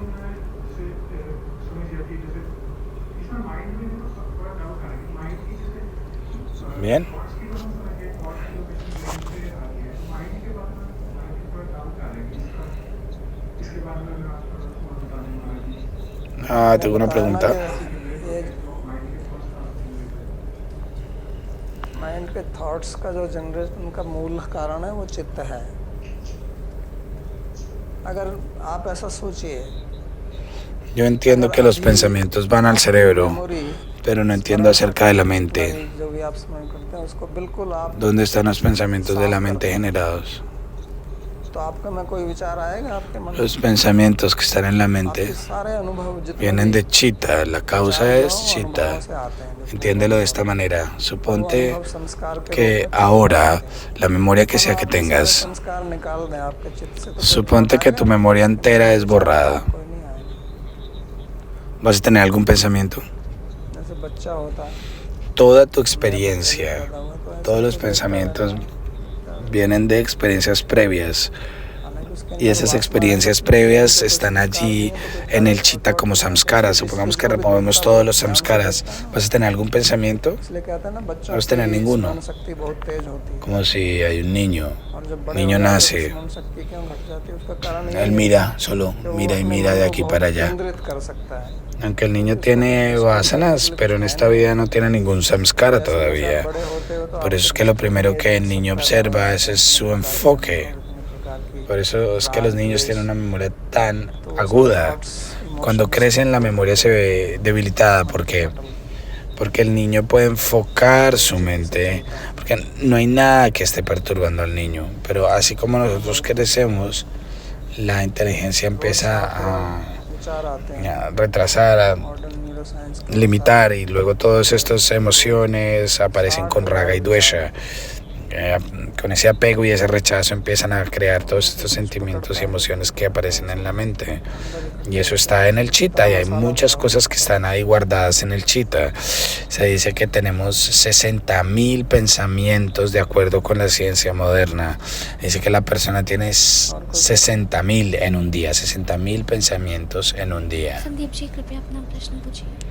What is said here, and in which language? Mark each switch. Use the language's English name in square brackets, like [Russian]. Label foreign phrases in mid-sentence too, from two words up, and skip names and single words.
[Spanish] Bien. Tengo una pregunta. [Hindi] माइंड के थॉट्स का जो जनरेशन का मूल कारण है वो चित्त है। अगर आप ऐसा सोचिए, [Spanish] Yo entiendo que los pensamientos van al cerebro, pero no entiendo acerca de la mente. [Hindi] जो भी आप स्मरण करते हैं उसको बिल्कुल आप [Spanish] ¿Dónde están los pensamientos de la mente generados? [Hindi] तो आपका में कोई विचार आएगा आपके मन में? [Spanish] Los pensamientos que están en la mente [Hindi] आपके सारे अनुभव जितने [Spanish] vienen [Hindi] भी [Spanish] de Chitta, la causa es Chitta. [Hindi] अनुभवों से आते हैं। [Spanish] Entiéndelo de esta manera. [Hindi] वो [Spanish] Suponte [Hindi] अनुभव संस्कार के [Spanish] que ahora, la memoria que sea que tengas, [Hindi] संस्कार निकाल दें आपके चित्त से, तो [Spanish] suponte que tu memoria entera es borrada. [Hindi] कोई नहीं आएगा। [Spanish] ¿Vas a tener algún pensamiento? [Hindi] जैसे बच्चा होता है, [Spanish] Toda tu experiencia, todos los pensamientos vienen de experiencias previas. Y esas experiencias previas están allí en el Chitta como samskaras. Supongamos que removemos todos los samskaras. ¿Vas a tener algún pensamiento? [Hindi] इसलिए कहते हैं ना बच्चों [Spanish] No vas a tener [Hindi] की [Spanish] ninguno. [Hindi] स्मरण शक्ति बहुत तेज होती है। [Spanish] Como si hay un niño. [Hindi] और जब बड़े [Spanish] Niño [Hindi] हो जाते हैं, [Spanish] nace. [Hindi] स्मरण शक्ति क्यों घट जाती है? उसका कारण ये [Spanish] Él [Hindi] है [Spanish] mira, solo [Hindi] कि वो [Spanish] mira y [Hindi] अपने [Spanish] mira [Hindi] मन [Spanish] de [Hindi] को [Spanish] aquí [Hindi] बहुत [Spanish] para allá. [Hindi] केंद्रित कर सकता है। [Spanish] Aunque el niño tiene vasanas, pero en esta vida no tiene ningún samskara todavía. [Hindi] बड़े होते हो तो [Spanish] Por eso es que lo primero que el niño observa es su enfoque. Por eso es que los niños tienen una memoria tan aguda. Cuando crecen la memoria se ve debilitada. ¿Por qué? Porque el niño puede enfocar su mente, porque no hay nada que esté perturbando al niño. Pero así como nosotros crecemos, la inteligencia empieza [Hindi] विचार आते हैं [Spanish] a retrasar, a [English] modern neuroscience [Hindi] के [Spanish] limitar, y luego todas estas emociones aparecen con raga y dvesha. con ese apego y ese rechazo empiezan a crear todos estos sentimientos y emociones que aparecen en la mente. Y eso está en el chitta y hay muchas cosas que están ahí guardadas en el chitta. Se dice que tenemos 60.000 pensamientos de acuerdo con la ciencia moderna. Dice que la persona tiene 60.000 en un día, 60.000 pensamientos en un día. [Hindi] संदीप जी कृपया अपना प्रश्न पूछिए.